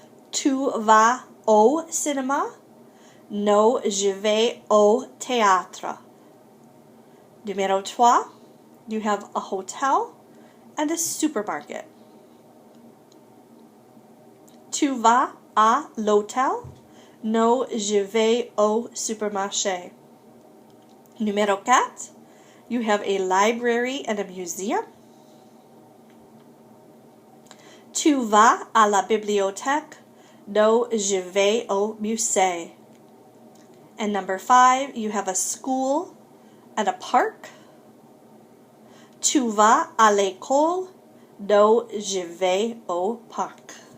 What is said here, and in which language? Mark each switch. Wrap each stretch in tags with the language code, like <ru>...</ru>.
<fr>Tu vas au cinéma? No, je vais au théâtre.</fr> <en>Numéro 3, you have a hotel and a supermarket.</en> <fr>Tu vas à l'hôtel? No, je vais au supermarché.</fr> <en>Numéro 4, you have a library and a museum.</en> <fr>Tu vas à la bibliothèque? No, je vais au musée.</fr> <en>And number 5, you have a school and a park.</en> <fr>Tu vas à l'école? No, je vais au parc.</fr>